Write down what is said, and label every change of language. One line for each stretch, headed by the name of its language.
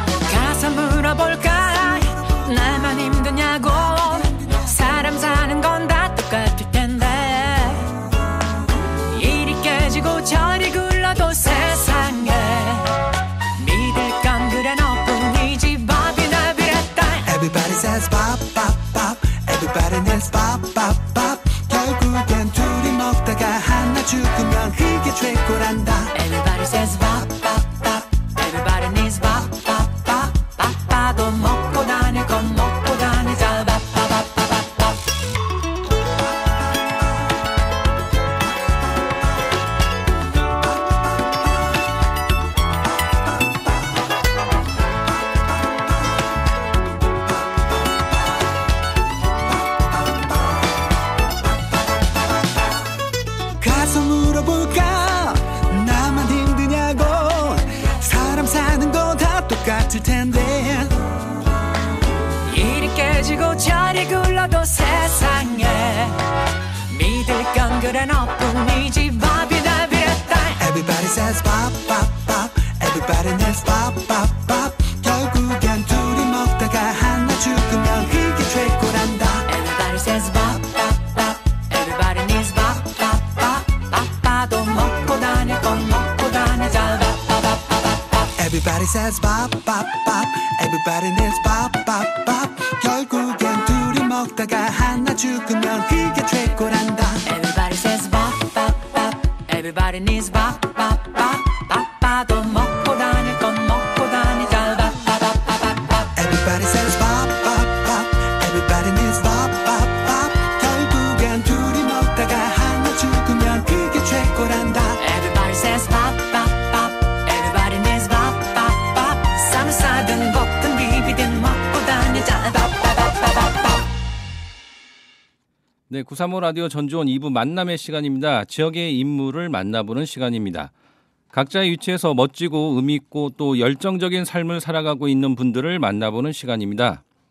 Korean: 가서 물어볼까 날만 힘드냐고. 사람 사는 건 다 똑같을 텐데 이리 깨지고 저리 굴러도 세상에 믿을 건 그래 너뿐이지. 밥이나 비랬다.
English: Everybody says pop pop pop. Everybody needs pop pop pop.
Korean: 결국엔 둘이 먹다가 하나 죽으면 그게 최고란다.
English: Everybody says pop pop pop. Everybody needs pop pop pop.
Korean: 밥도 먹고 다닐 건 먹고 다니자.
English: pop pop pop pop pop.
Korean: 가서 물어볼까 나만 힘드냐고. 사람 사는 거 다 똑같을 텐데 이리 깨지고 저리 굴러도 세상에 믿을 건 그래 너뿐이지 밥이나 비렸다.
English: Everybody says pop pop pop Everybody needs pop pop pop
Korean: 결국엔 둘이 먹다가 하나 죽으면 그게 최고란다.
English: Everybody says bop bop bop. Everybody needs bop bop bop.
Korean: 바빠도 먹고 다닐 건 먹고 다니자.
English: bop bop bop bop bop. Everybody says pop pop pop Everybody needs pop pop pop
Korean: 결국엔 둘이 먹다가 하나 죽으면 그게 최고란다.
English: Everybody says bop bop bop. Everybody needs bop bop bop.
Korean: 바빠도 먹고 다닐 건 먹고 다니자.
English: bop bop bop bop bop. Everybody says pop pop pop Everybody needs pop pop pop
Korean: 결국엔 둘이 먹다가 하나 죽으면 그게 최고란다.
English: Everybody says bop bop bop. Everybody needs bop bop bop.
Korean: 쌈을 싸든 볶든 비비든 먹고 다니자.
English: bop bop bop bop bop.
Korean: 네, 935 라디오 전주원 2부 만남의 시간입니다. 지역의 인물을 만나보는 시간입니다. 각자의 위치에서 멋지고 의미있고 또 열정적인 삶을 살아가고 있는 분들을 만나보는 시간입니다.